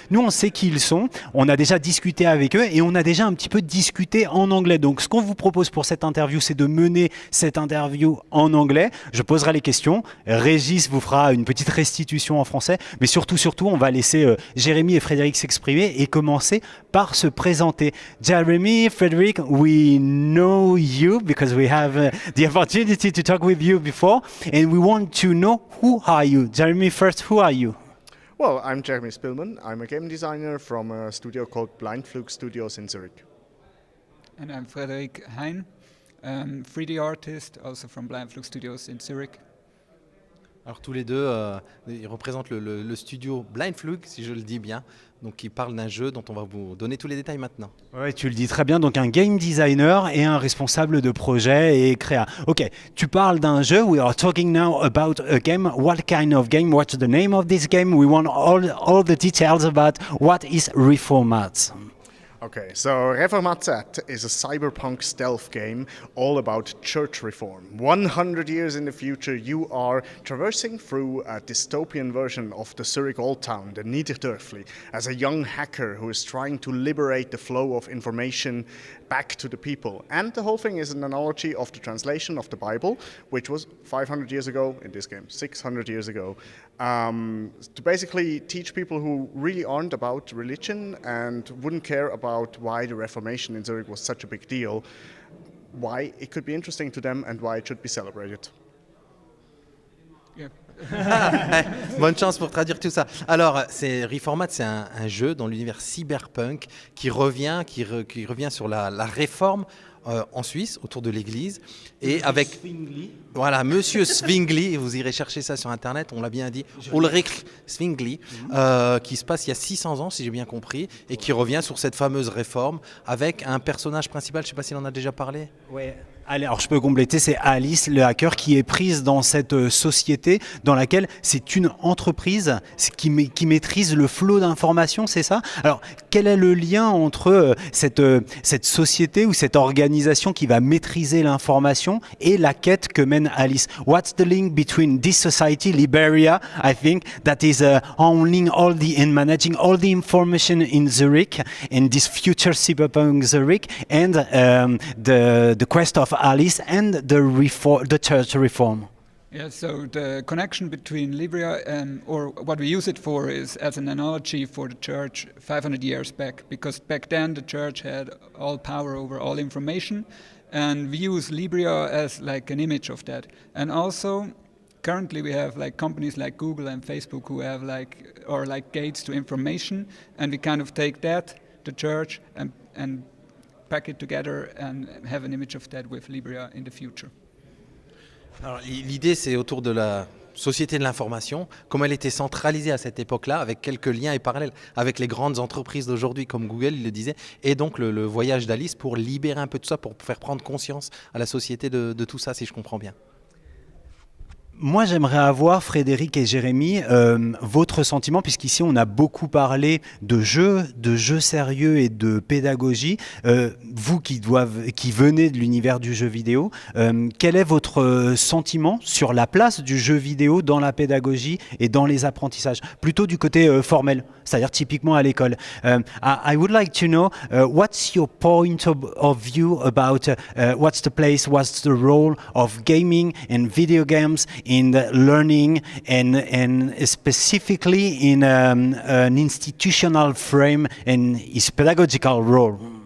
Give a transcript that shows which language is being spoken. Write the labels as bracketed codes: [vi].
[fr] Nous, on sait qui ils sont, on a déjà discuté avec eux et on a déjà un petit peu discuté en anglais. Donc, ce qu'on vous propose pour cette interview, c'est de mener cette interview en anglais. Je poserai les questions. Régis vous fera une petite restitution en français. Mais surtout, on va laisser Jérémy et Frédéric s'exprimer et commencer par se présenter. [en] Jeremy, Frédéric, we know you because we have the opportunity to talk with you before, and we want to know who are you. Jeremy, first, who are you? Well, I'm Jeremy Spillman. I'm a game designer from a studio called Blindflug Studios in Zurich. And I'm Frédéric Hein, 3D artist, also from Blindflug Studios in Zurich. [fr] Alors tous les deux, ils représentent le studio Blindflug, si je le dis bien, donc qui parle d'un jeu dont on va vous donner tous les détails maintenant. Ouais, tu le dis très bien, donc un game designer et un responsable de projet et créa. Ok, tu parles d'un jeu, [en] we are talking now about a game. What kind of game? What's the name of this game? We want all the details about what is Reformat. Okay, so Reformat Z is a cyberpunk stealth game all about church reform. 100 years in the future, you are traversing through a dystopian version of the Zurich Old Town, the Niederdörfli, as a young hacker who is trying to liberate the flow of information back to the people. And the whole thing is an analogy of the translation of the Bible, which was 500 years ago, in this game, 600 years ago, to basically teach people who really aren't about religion and wouldn't care about why the Reformation in Zurich was such a big deal, why it could be interesting to them and why it should be celebrated. Yeah. [fr] Bonne chance pour traduire tout ça. Alors, Reformat, c'est un jeu dans l'univers cyberpunk qui revient sur la réforme en Suisse, autour de l'église. Et avec voilà, Monsieur Zwingli, vous irez chercher ça sur Internet, on l'a bien dit, Ulrich Zwingli, qui se passe il y a 600 ans, si j'ai bien compris, et qui revient sur cette fameuse réforme avec un personnage principal, je ne sais pas s'il en a déjà parlé. Ouais. Allez, alors je peux compléter, c'est Alice, le hacker, qui est prise dans cette société dans laquelle c'est une entreprise qui maîtrise le flot d'informations, c'est ça? Alors, quel est le lien entre cette société ou cette organisation qui va maîtriser l'information et la quête que mène Alice? [en] What's the link between this society, Liberia, I think, that is owning all and managing all the information in Zurich, in this future cyberpunk Zurich, and the quest of Alice and the church reform? Yeah, so the connection between Libria or what we use it for is as an analogy for the church 500 years back, because back then the church had all power over all information, and we use Libria as like an image of that. And also, currently we have like companies like Google and Facebook who have like gates to information, and we kind of take that, the church, and pack it together and have an image of that with Libria in the future. [fr] Alors, l'idée, c'est autour de la société de l'information, comment elle était centralisée à cette époque-là, avec quelques liens et parallèles avec les grandes entreprises d'aujourd'hui, comme Google, il le disait, et donc le voyage d'Alice pour libérer un peu de ça, pour faire prendre conscience à la société de tout ça, si je comprends bien. Moi, j'aimerais avoir, Frédéric et Jérémy, votre sentiment, puisqu'ici, on a beaucoup parlé de jeux sérieux et de pédagogie. Vous qui venez de l'univers du jeu vidéo, quel est votre sentiment sur la place du jeu vidéo dans la pédagogie et dans les apprentissages? Plutôt du côté formel, c'est-à-dire typiquement à l'école. [en] I would like to know what's your point of view about what's the place, what's the role of gaming and video games in the learning and specifically in an institutional frame and its pedagogical role.